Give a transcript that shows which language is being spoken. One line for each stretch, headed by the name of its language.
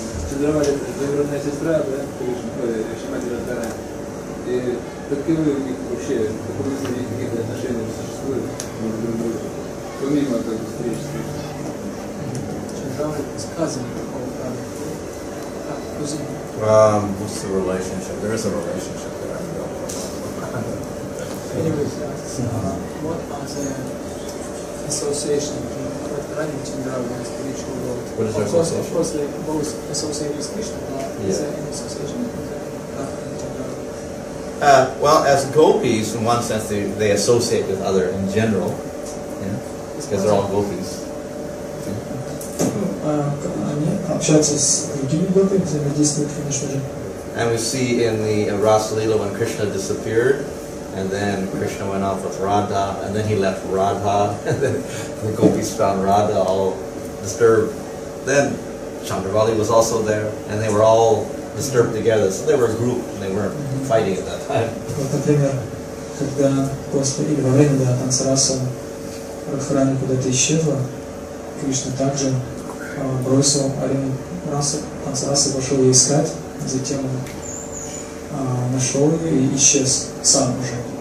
Russian: Чандравали двоюродная сестра, да, Шримати Радхарани. И каковы у них вообще, каковы у них какие-то отношения существуют между друг другом, помимо как бы встреч с ним? Чандравали сказано такого правда.
English: What's the relationship? There is a relationship there. Anyways, what are the association between Radharani and Chandravali in the spiritual world? What is their association? Of course, they both associate with Krishna, but is there any association between Radharani and Chandravali? Well, as gopis, in one sense, they associate with other in general, because they're all gopis.
Russian: Они общаются с другими гопи, взаимодействуют, конечно же.
English: And we see in the Rasa Leela when Krishna disappeared, and then Krishna went off with Radha, and then he left Radha, and then the gopis found Radha all disturbed. Then Chandravali was also there, and they were all disturbed together, so they were a group, and they weren't fighting at that time.
Russian: Вот, например, когда после или во время танца раса Радхарани куда-то исчезла, Кришна также бросил арену танца расы, пошел ее искать, затем он нашел ее и исчез сам уже.